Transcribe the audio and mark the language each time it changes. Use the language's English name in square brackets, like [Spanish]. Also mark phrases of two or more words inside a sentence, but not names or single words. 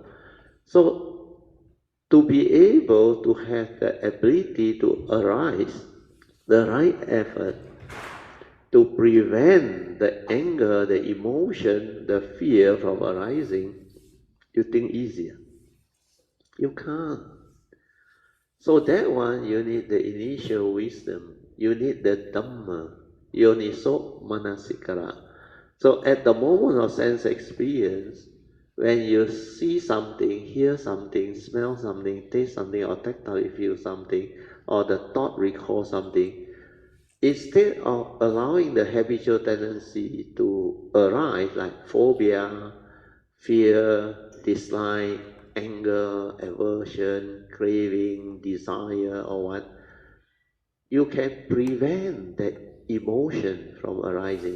[English] So to be able to have the ability to arise, the right effort to prevent the anger, the emotion, the fear from arising, you think easier. You can't. So that one, you need the initial wisdom. You need the Dhamma. [Pali] Yoniso manasikara. [English] So at the moment of sense experience, when you see something, hear something, smell something, taste something, or tactile feel something, or the thought recall something, instead of allowing the habitual tendency to arise, like phobia, fear, dislike, anger, aversion, craving, desire, or what, you can prevent that emotion from arising.